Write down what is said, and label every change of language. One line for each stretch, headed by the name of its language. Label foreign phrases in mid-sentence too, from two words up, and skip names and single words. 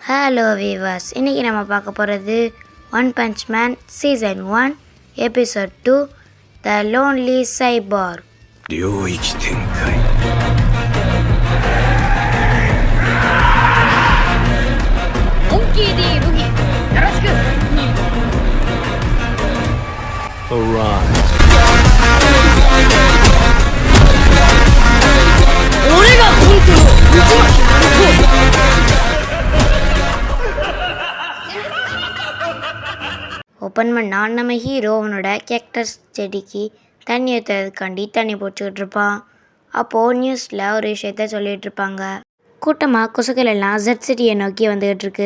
English: hello viewers,
Tamil: இன்றைக்கி நம்ம பார்க்க போகிறது ஒன் பஞ்ச் மேன்
English: season 1 episode 2
Tamil: த லோன்லி சைபார்க்.
Japanese: 領域展開モンキー D ブギよろしく。
English: Arise
Japanese: 俺が本当の渦巻きナルト。
Tamil: ஓப்பன் பண்ணால் நம்ம ஹீரோவனோட கேக்டஸ் செடிக்கு தண்ணி ஊற்றுறதுக்காண்டி தண்ணி பிடிச்சிக்கிட்டு இருப்பான். அப்போது நியூஸில் ஒரு விஷயத்த சொல்லிகிட்டு இருப்பாங்க. கூட்டமாக கொசுக்கள் எல்லாம் ஜெட் சிட்டியை நோக்கி வந்துக்கிட்டு இருக்கு.